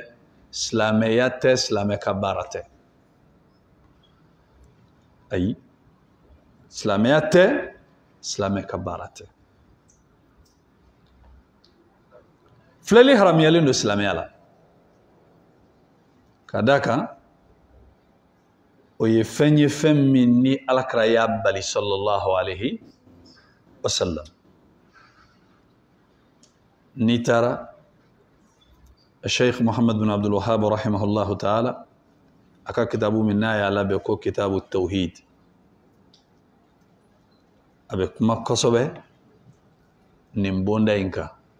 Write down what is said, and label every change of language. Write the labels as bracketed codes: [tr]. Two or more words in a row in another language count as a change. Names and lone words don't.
[bm] Silamɛya tɛ, silamɛ ka baara tɛ. Ayi, silamɛya tɛ, silamɛ ka baara tɛ. Filɛli haramuyalen don silamɛya la. Ka d'a kan o ye fɛn min ni Alakira y'a bali [ar] صلى الله عليه وسلم. [bm] N'i taara Sheikh Muhammad bin Abdul Wahhab [ar] رحمه الله تعالى [bm] a ka kitabu min n'a y'a labɛn ko [ar] كتاب التوحيد, [bm] a bɛ kuma kosɛbɛ nin bonda in kan.